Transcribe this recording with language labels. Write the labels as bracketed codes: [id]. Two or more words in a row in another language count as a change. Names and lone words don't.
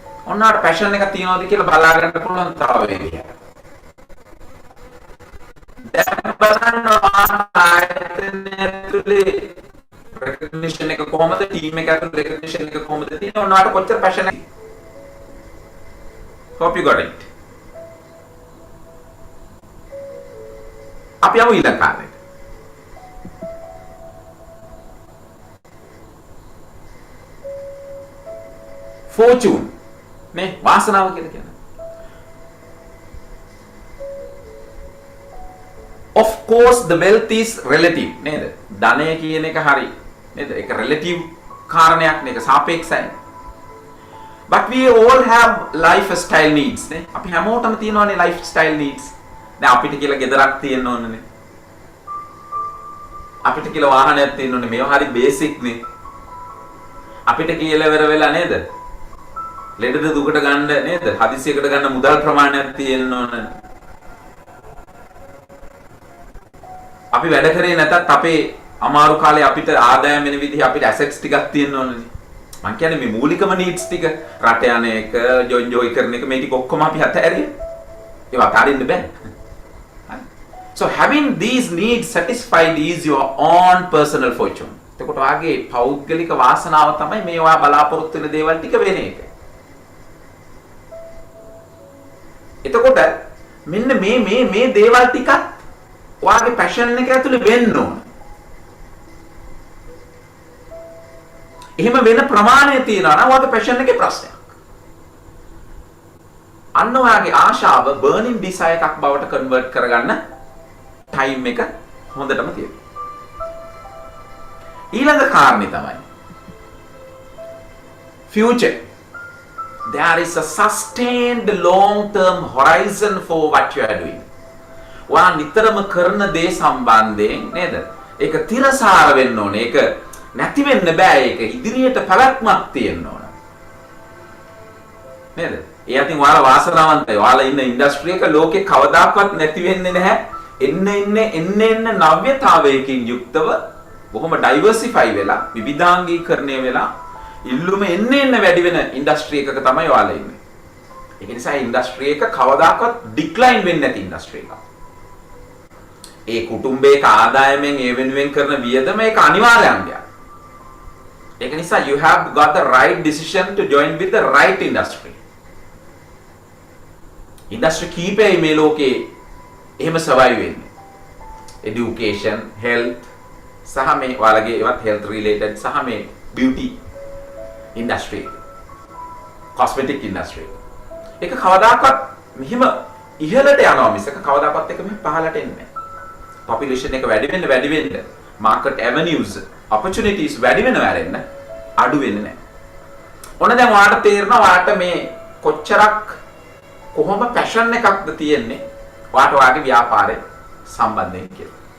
[si] ඔන්නාට පැෂන් එකක් තියනවාද කියලා බලා ගන්න පුළුවන් තව වේගයක්. දැන් බලන්න ආයතනය තුලේ recognition එක කොහොමද, ටීම් එක ඇතුලේ recognition එක කොහොමද තියෙන්නේ, ඔන්නාට කොච්චර පැෂන් එක. [en] Hope you got it. [si] අපි යමු ඊළඟ කාරණේට. fortune නේ වාසනාව කියලා කියන්නේ. [en] Of course the wealth is relative නේද? [si] ධනය කියන එක හරි නේද? ඒක relative කාරණයක් නේ, ඒක සාපේක්ෂයි. [en] But we all have lifestyle needs නේ. [si] අපි හැමෝටම තියෙනවානේ [en] lifestyle needs. [si] දැන් අපිට කියලා ගෙදරක් තියෙන්න ඕනනේ. අපිට කියලා වාහනයක් තියෙන්න ඕනේ. මේවා හරි බේසික් නේ. අපිට කියලා ඉවර වෙලා නේද? ලෙඩද දුකට ගන්න නේද? හදිසියකට ගන්න මුදල් ප්‍රමාණයක් තියෙන්න ඕනේ. අපි වැඩ කරේ නැතත් අපේ අමාරු කාලේ අපිට ආදායම් වෙන විදිහ අපිට ඇසෙට්ස් ටිකක් තියෙන්න ඕනේ. මං කියන්නේ මේ මූලිකම නීඩ්ස් ටික රට යන එක, ජොයි කරන එක, මේ ටික ඔක්කොම අපි අතහැරිය. ඒවා අතාරින්න බෑ. [en] So having these needs satisfied is your own personal fortune. [si] එතකොට වාගේ පෞද්ගලික වාසනාව තමයි මේ ඔයා බලාපොරොත්තු වෙන දේවල් ටික වෙන එක. එතකොට මෙන්න මේ දේවල් ටිකත් ඔයාගේ පැෂන් එක ඇතුලේ වෙන්න ඕන. එහෙම වෙන ප්‍රමාණය තියනවා නම් ඔයාගේ පැෂන් එකේ ප්‍රශ්නයක්. අන්න ඔයාගේ ආශාව [en] burning desire [si] එකක් බවට කන්වර්ට් කරගන්න ටයිම් එක හොඳටම තියෙනවා. ඊළඟ කාරණේ තමයි future. [en] There is a sustained long term horizon for what you are doing. [si] ඔයා නිතරම කරන දේ සම්බන්ධයෙන් නේද? ඒක තිරසාර වෙන්න ඕනේ. ඒක නැති වෙන්න බෑ. ඒක ඉදිරියට පැවැත්මක් තියෙන්න ඕන. නේද? ඒ අතින් ඔයාලා වාසනාවන්තයි. ඔයාලා ඉන්න ඉන්ඩස්ට්‍රි එක ලෝකේ කවදාකවත් නැති වෙන්නේ නැහැ. එන්න නව්‍යතාවයකින් යුක්තව බොහොම ඩයිවර්සිෆයි වෙලා විවිධාංගීකරණය වෙලා ඉල්ලුම එන්න වැඩි වෙන ඉන්ඩස්ට්‍රි එකක තමයි ඔයාලා ඉන්නේ. ඒක නිසා ඉන්ඩස්ට්‍රි එක කවදාකවත් ඩික්ලයින් වෙන්නේ නැති ඉන්ඩස්ට්‍රි එකක්. ඒ කුටුම්බයක ආදායමෙන් ඒ වෙනුවෙන් කරන වියදම ඒක අනිවාර්ය අංගයක්. ඒක නිසා [en] you have got the right decision to join with the right industry. [si] ඉන්ඩස්ට්‍රි කීපෙයි මේ ලෝකේ එහෙම survive වෙන්නේ. [en] Education, health [si] සහ මේ ඔයාලගේ ඒවත් [en] health related [si] සහ මේ [en] beauty industry, cosmetic industry. [si] ඒක කවදාකවත් මෙහිම ඉහළට යනවා මිසක කවදාකවත් එක මෙහෙම පහළට එන්නේ නැහැ. Population එක වැඩි වෙන්න [en] market avenues, opportunities [si] වැඩි වෙන වැඩෙන්න අඩු වෙන්නේ නැහැ. ඔන්න දැන් ඔයාලට තේරෙනවා ඔයාලට මේ කොච්චරක් කොහොම පැෂන් එකක්ද තියෙන්නේ ඔයාලට ඔයාගේ ව්‍යාපාරේ සම්බන්ධයෙන් කියලා.